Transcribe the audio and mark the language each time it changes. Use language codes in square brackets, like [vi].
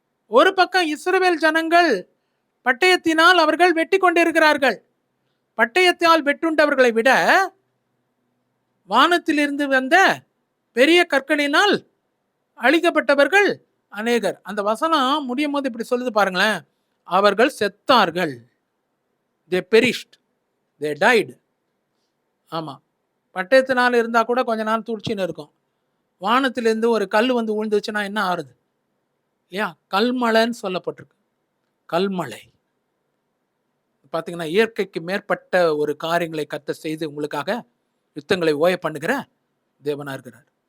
[ta] ஒரு பக்கம் இஸ்ரவேல் ஜனங்கள் பட்டயத்தினால் அவர்கள் வெட்டி கொண்டிருக்கிறார்கள். பட்டயத்தால் வெட்டுண்டவர்களை விட வானத்திலிருந்து வந்த பெரிய கற்களினால் அழிக்கப்பட்டவர்கள் அநேகர். அந்த வசனம் முடியும் போது இப்படி சொல்லுது பாருங்களேன், அவர்கள் செத்தார்கள். [en] they perished, they died. [ta] ஆமா, பட்டயத்தினால் இருந்தா கூட கொஞ்ச நாள் துடிச்சின்னு இருக்கும். வானத்திலிருந்து ஒரு கல் வந்து விழுந்துச்சுன்னா என்ன ஆறுது இல்லையா? கல்மழைன்னு சொல்லப்பட்டிருக்கு. கல்மழை பார்த்தீங்கன்னா இயற்கைக்கு மேற்பட்ட ஒரு காரியங்களை கர்த்தர் செய்து உங்களுக்காக யுத்தங்களை ஓய பண்ணுகிற தேவனா இருக்கிறார்.